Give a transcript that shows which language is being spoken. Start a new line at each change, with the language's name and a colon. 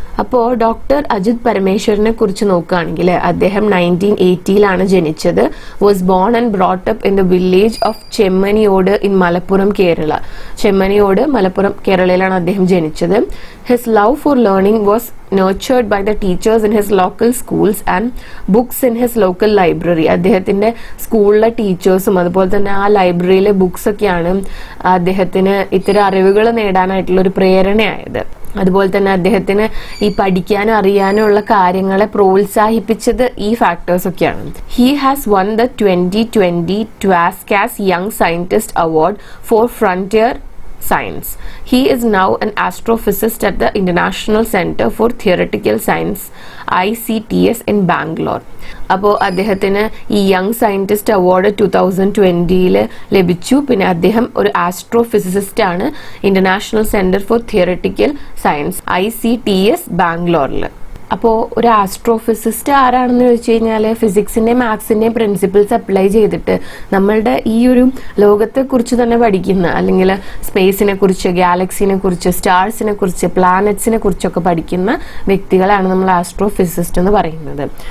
Malayalam: അപ്പോൾ ഡോക്ടർ അജിത് പരമേശ്വരനെ കുറിച്ച് നോക്കുകയാണെങ്കിൽ അദ്ദേഹം 1980 ജനിച്ചത്.
English: Was born and brought up in the village of Chemmaniyod in Malappuram, Kerala.
Malayalam: ചെമ്മനിയോട്, Malappuram, കേരളയിലാണ് അദ്ദേഹം ജനിച്ചത്.
English: His love for learning was nurtured by the teachers in his local schools and books in his local library.
Malayalam: അദ്ദേഹത്തിന്റെ സ്കൂളിലെ ടീച്ചേഴ്സും അതുപോലെ തന്നെ ആ ലൈബ്രറിയിലെ ബുക്സ് ഒക്കെയാണ് അദ്ദേഹത്തിന് ഇത്തരം അറിവുകൾ നേടാനായിട്ടുള്ള ഒരു പ്രേരണയായത്. അതുപോലെ തന്നെ അദ്ദേഹത്തിന് ഈ പഠിക്കാനും അറിയാനും ഉള്ള കാര്യങ്ങളെ പ്രോത്സാഹിപ്പിച്ചത് ഈ ഫാക്ടേഴ്സ് ഒക്കെയാണ്.
English: He has won the 2020 TWASCAS young scientist award for frontier Science. He is now an astrophysicist at the International Center for Theoretical Science ICTS in Bangalore.
Malayalam: അപ്പോൾ അദ്ദേഹത്തിന് ഈ യങ് സയന്റിസ്റ്റ് അവാർഡ് 2020 ലഭിച്ചു. പിന്നെ അദ്ദേഹം ഒരു ആസ്ട്രോഫിസിസിസ്റ്റ് ആണ് international centre for theoretical science ICTS ബാംഗ്ലൂരിൽ. അപ്പോൾ ഒരു ആസ്ട്രോഫിസിസ്റ്റ് ആരാണെന്ന് ചോദിച്ചു കഴിഞ്ഞാൽ ഫിസിക്സിന്റെയും മാത്സിന്റെയും പ്രിൻസിപ്പിൾസ് അപ്ലൈ ചെയ്തിട്ട് നമ്മളുടെ ഈ ഒരു ലോകത്തെ കുറിച്ച് തന്നെ പഠിക്കുന്ന, അല്ലെങ്കിൽ സ്പേസിനെ കുറിച്ച്, ഗാലക്സിനെ കുറിച്ച്, സ്റ്റാർസിനെ കുറിച്ച്, പ്ലാനറ്റ്സിനെ കുറിച്ചൊക്കെ പഠിക്കുന്ന വ്യക്തികളാണ് നമ്മൾ ആസ്ട്രോഫിസിസ്റ്റ് എന്ന് പറയുന്നത്.